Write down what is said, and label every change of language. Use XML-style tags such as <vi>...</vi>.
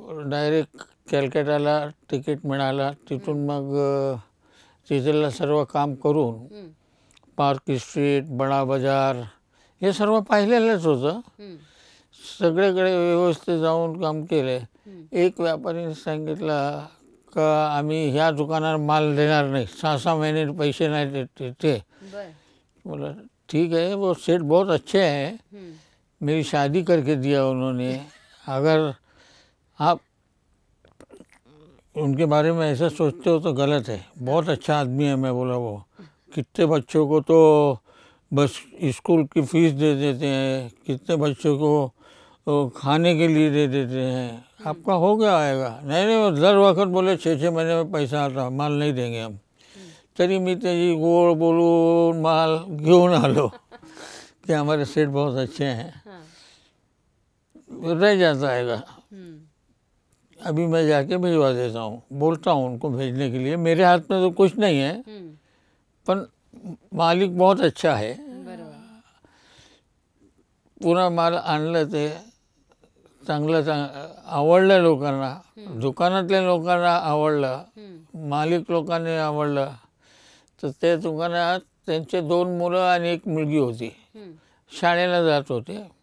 <mr>Direct कॅलकटाला ticket मिळाला. तिथून मग तिथलं सर्व काम करून पार्क स्ट्रीट, बडा बाजार हे सर्व पाहिलेलंच होतं. सगळीकडे व्यवस्थित जाऊन काम केले. एक व्यापारीने सांगितलं का आम्ही ह्या दुकानात माल देणार नाही, 6-6 महिने पैसे नाही देते ते.</mr> <hi>बोला ठीक है, वो सेठ बहुत अच्छे हैं, मेरी शादी करके दिया उन्होंने, अगर आप उनके बारे में ऐसा सोचते हो तो गलत है. बहुत अच्छा आदमी है. मैं बोला वो कितने बच्चों को तो बस स्कूल की फीस दे देते हैं, कितने बच्चों को खाने के लिए दे देते हैं, आपका हो गया आएगा. नहीं नहीं, दर वक्त बोले 6-6 महीने में पैसा आता, माल नहीं देंगे हम.</hi> <mr>तरी मी त्याची गोड बोलून माल घेऊन आलो कि</mr> <hi>हमारे सेठ बहुत अच्छे हैं, रह जाता आएगा. अभी मैं जाके भिजवा देता हूँ. बोलता हूँ उनको भेजने के लिए. मेरे हाथ में तो कुछ नहीं है, पण मालिक बहुत अच्छा है.</hi> <mr>पुन्हा माल आणलं. ते चांगलं आवडलं लोकांना. दुकानातल्या लोकांना आवडलं, मालिक लोकांनी आवडलं. तर त्या दुकानात त्यांचे 2 मुलं आणि 1 मुलगी होती. शाळेला जात होते.</mr>